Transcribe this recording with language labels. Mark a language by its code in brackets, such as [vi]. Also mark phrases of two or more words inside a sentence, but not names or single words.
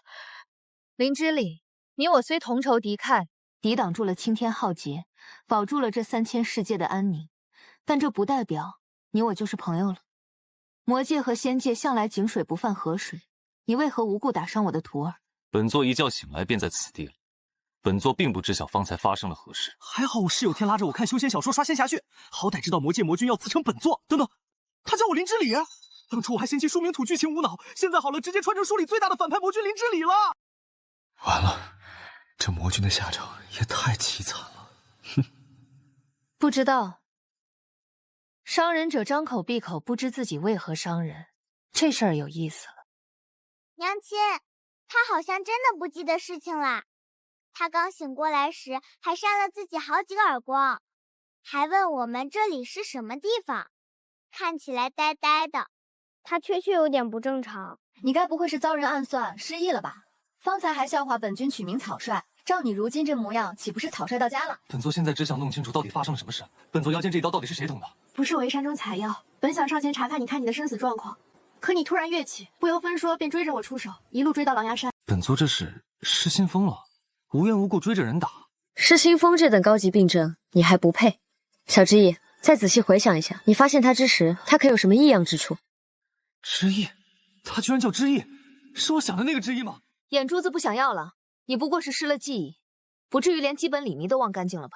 [zh] 林之禮，你我雖同仇敵愾，抵擋住了青天浩劫，保住了這3000世界的安寧，但這不代表你我就是朋友了。魔界和仙界向來井水不犯河水，你為何無故打傷我的徒兒？本座一覺醒來便在此地了，本座並不知曉方才發生了何事。還好我室友天拉着我看修仙小說刷仙俠劇，好歹知道魔界魔君要自稱本座。等等，他叫我林之禮啊！當初我還嫌棄書名土劇情無腦，現在好了，直接穿成書裡最大的反派魔君林之禮了。完了，這魔君的下場也太淒慘了。哼，不知道，傷人者張口閉口不知自己為何傷人，這事兒有意思了。娘親，他好像真的不記得事情啦。他剛醒過來時還扇了自己好幾個耳光，還問我們這裡是什麼地方，看起來呆呆的。他確有點不正常。你該不會是遭人暗算失憶了吧？方才還笑話本君取名草率，照你如今這模樣，豈不是草率到家了？本座現在只想弄清楚到底發生了什麼事。本座腰間這一刀到底是誰捅的？不是為山中採藥，本想上前查看你看你的生死狀況，可你突然躍起，不由分說便追着我出手，一路追到狼牙山。本座這是失心瘋了，無緣無故追着人打。失心瘋這等高級病症，你還不配。小之意，再仔細回想一下，你發現他之時，他可有什麼異樣之處？之意，他居然叫之意，是我想的那個之意嗎？眼珠子不想要了，你不過是失了記憶，不至於連基本禮儀都忘乾淨了吧？